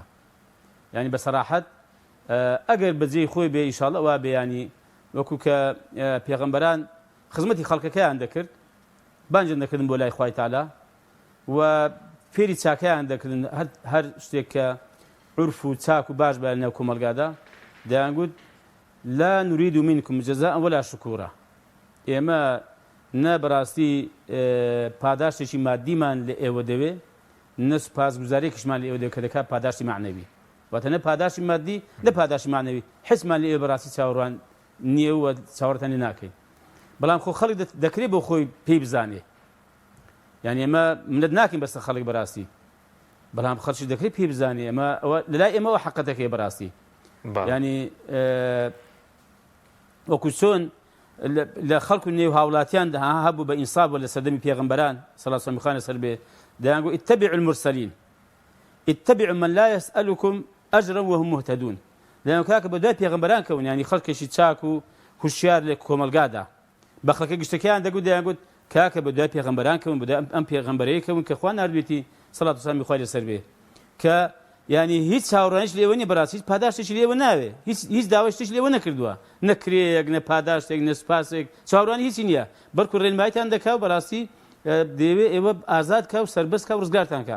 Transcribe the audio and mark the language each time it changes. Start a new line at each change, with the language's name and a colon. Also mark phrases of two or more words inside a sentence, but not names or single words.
Central Kurdish: ینی بە سەراحەت ئەگەر بەجێی خۆی بێ ئینشاڵڵا وا بێ ینی وەکو کە پێغەمبەران خزمەتی خەڵکەکەیان دەکرد، بانجیان دەکردن بۆ لای خوای تەعالا و فێری چاکەیان دەکردن، هەر شتێک کە عورف و چاک و باش بە نێو کۆمەلگادا دەیانگوت
Arabic: لا نريد منكم جزاء ولا شكورا.
Central Kurdish: ئێمە نە بەڕاستی پاداشتێکی مادیمان لە ئێوە دەوێ، نە سوپاسگوزاریەکیشمان لە ئێوە دەوێت کە دەکات پاداشتی معنەوی، واتە نە پاداشتی مادی نە پاداشتی معنەوی، حسمان لە ئێوە بەڕاستی چاوەڕوان نییە و چاوەڕتان لێ ناکەین. بەڵام خۆ خەڵک دەکرێت بۆ خۆی پێی بزانێ، یعنی ئێمە منەت ناکەین بەسەر خەڵک بەڕاستی، بەڵام خەڵکی دەکرێت پێی بزانێ ئەمە لەلای ئێمەوە حەقەتەکەی بەڕاستی. ینی وەکو چۆن لە خەڵک و نێو هاوڵاتیان هەبوو بە ئینساب لە سەردەمی پێغەمبەران سەڵات سەمیخانە سەر بێ دەیانگوت
Arabic: اتبعوا المرسلین اتبعوا من لا يسألكم أجرا وهم مهتدون.
Central Kurdish: لەناو کاکە بە دوای پێغەمبەران کەون، ینی خەڵکێکی چاک و هوشیار لە کۆمەلگادا بە خەڵکە گشتەکەیان دەگوت دەیانگوت کاکە بە دوای پێغەمبەران کەون، بە دوای ئەم پێغەمبەرەیە کەون کە خوا ناردوێتی سەڵات و سەلامی خوای لەسەر بێ، کە ینی هیچ چاوەڕوانیش لێوە نیە بەڕاستی، هیچ پاداشتێکی لێوە ناوێ، هیچ داوای شتێکی لێوە نەکردووە، نە کرێیەک نە پاداشتێک نە سوپاسێک، چاوەڕوانی هیچی نییە، بەڵکو ڕێنماییتان دەکا و بەڕاستی دەیەوێت ئێوە ئازاد کا و سەربەست کا و ڕزگارتان کا.